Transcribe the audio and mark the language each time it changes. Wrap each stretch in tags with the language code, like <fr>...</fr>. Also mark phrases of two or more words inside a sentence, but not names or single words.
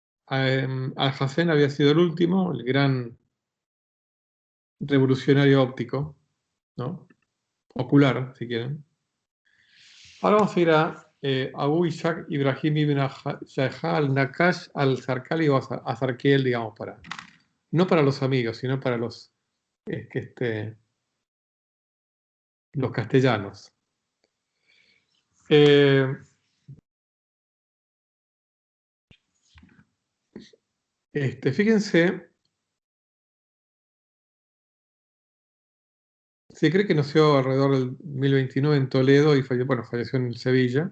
<es>Alhazen había sido el último, el gran revolucionario óptico, ¿no? Ocular, si quieren. Ahora vamos a ir a Abu Ishaq Ibrahim ibn Shahá al-Naqash al-Zarqali o a Zarkiel, digamos, no para los amigos, sino para los castellanos. Fíjense, se cree que nació alrededor del 1029 en Toledo y falleció en Sevilla.</es>